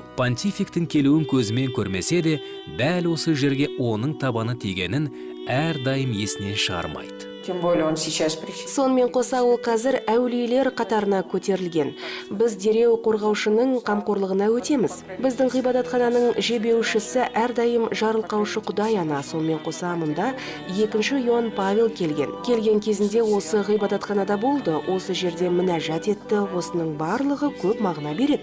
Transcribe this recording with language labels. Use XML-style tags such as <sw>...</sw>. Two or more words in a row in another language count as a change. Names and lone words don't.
<kk>Понтификтің келуін көзімен көрмесе де, дәл осы жерге оның табаны тигенін әрдайым есінен шығармайды.</kk> <ru>Тем более он сейчас причастен.</ru> <kk>Сонымен қоса ол қазір әулиелер қатарына көтерілген. Біз дереу қорғаушының қамқорлығына өтеміз. Біздің ғибадатхананың жебеушісі әрдайым жарылқаушы Құдай ана. Сонымен қоса мұнда 2-ші Иоанн Павел келген. Келген кезінде осы ғибадатханада болды, осы жерде мінәжат етті, осының барлығы көп мағына береді.</kk>